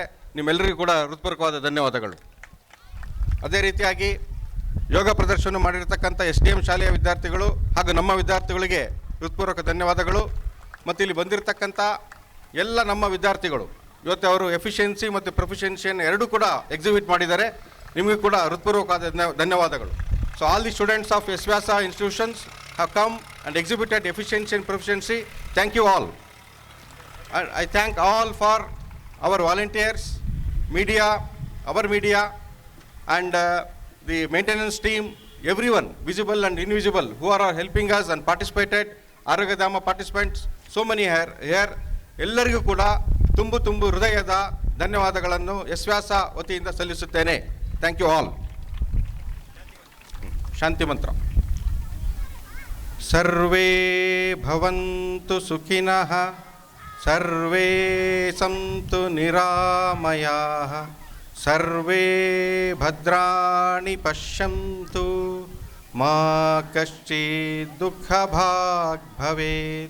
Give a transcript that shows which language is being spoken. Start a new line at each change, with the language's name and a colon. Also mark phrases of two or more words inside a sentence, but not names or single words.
Kannada: ನಿಮ್ಮೆಲ್ಲರಿಗೂ ಕೂಡ ಹೃತ್ಪೂರ್ವಕವಾದ ಧನ್ಯವಾದಗಳು. ಅದೇ ರೀತಿಯಾಗಿ ಯೋಗ ಪ್ರದರ್ಶನ ಮಾಡಿರ್ತಕ್ಕಂಥ SDM ಶಾಲೆಯ ವಿದ್ಯಾರ್ಥಿಗಳು ಹಾಗೂ ನಮ್ಮ ವಿದ್ಯಾರ್ಥಿಗಳಿಗೆ ಹೃತ್ಪೂರ್ವಕ ಧನ್ಯವಾದಗಳು. ಮತ್ತು ಇಲ್ಲಿ ಬಂದಿರತಕ್ಕಂಥ ಎಲ್ಲ ನಮ್ಮ ವಿದ್ಯಾರ್ಥಿಗಳು ಇವತ್ತು ಅವರು ಎಫಿಷಿಯನ್ಸಿ ಮತ್ತು ಪ್ರೊಫಿಷಿಯನ್ಸಿಯನ್ನು ಎರಡೂ ಕೂಡ ಎಕ್ಸಿಬಿಟ್ ಮಾಡಿದ್ದಾರೆ. ನಿಮಗೂ ಕೂಡ ಹೃತ್ಪೂರ್ವಕವಾದ ಧನ್ಯವಾದಗಳು.
English: so all the students of S-VYASA institutions have come and exhibited efficiency and proficiency. Thank you all. I thank all for our volunteers, our media and the maintenance team, everyone, visible and invisible, who are helping us and participated. Aragadama participants, so many here.
Kannada: ಎಲ್ಲರಿಗೂ ಕೂಡ ತುಂಬು ಹೃದಯದ ಧನ್ಯವಾದಗಳನ್ನು S-VYASA ವತಿಯಿಂದ ಸಲ್ಲಿಸುತ್ತೇನೆ.
English: thank you all.
Kannada: ಶಾಂತಿ ಮಂತ್ರ.
Sanskrit: ಸರ್ವೇ ಭವಂತು ಸುಖಿನಃ, ಸರ್ವೇ ಸಂತು ನಿರಾಮಯಾಃ, ಸರ್ವೇ ಭದ್ರಾಣಿ ಪಶ್ಯಂತು, ಮಾ ಕಶ್ಚಿತ್ ದುಃಖಭಾಗ್ ಭವೇತ್.